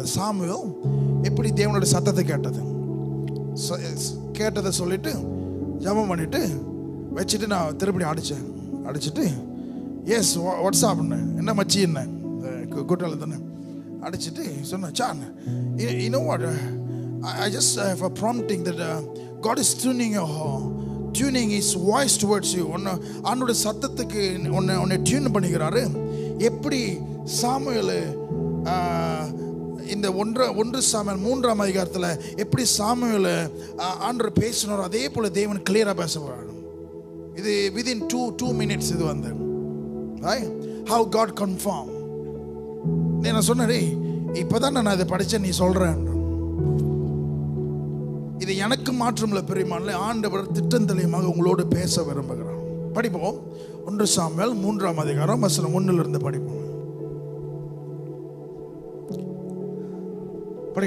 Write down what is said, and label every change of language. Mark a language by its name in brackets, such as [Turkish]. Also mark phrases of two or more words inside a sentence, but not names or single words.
[Tamil] சாமுவேல் எப்படி தேவனோட சத்தத்தை கேட்டதை சொல்லிட்டு ஜெபம் பண்ணிட்டு வச்சுட்டு நான் திருப்பி அடிச்சுட்டு எஸ் வாட்ஸ்அப் என்ன மச்சி என்ன கூட்டாளி தானே அடிச்சுட்டு சொன்னேன், சான் [English] you know what, I just have a prompting that God is tuning his voice towards you. [Tamil] அவனோட சத்தத்துக்கு உன்னை டியூன் பண்ணிக்கிறாரு. எப்படி சாமுவேல் இந்த 1 சாமுவேல் 3ஆம் அதிகாரத்தில் எப்படி சாமுவேல் ஆண்டவர் பேசினாரோ அதே போல தேவன் கிளியரா பேச போறாரு. இது [English] within 2 minutes [Tamil] இது வந்து [English] how God confirm. [Tamil] நான் சொன்னேன், இப்பதான் நான் இதை படிச்சேன், நீ சொல்றேன். இது எனக்கு மாற்றமில்லை பெரியமானே, ஆண்டவர் திட்டம் தெளிவாக உங்களோடு பேச விரும்புகிறார். படிப்போம். 1 சாமுவேல் 3ஆம் அதிகாரம் வசனம் 1 படிப்போம். படிங்க.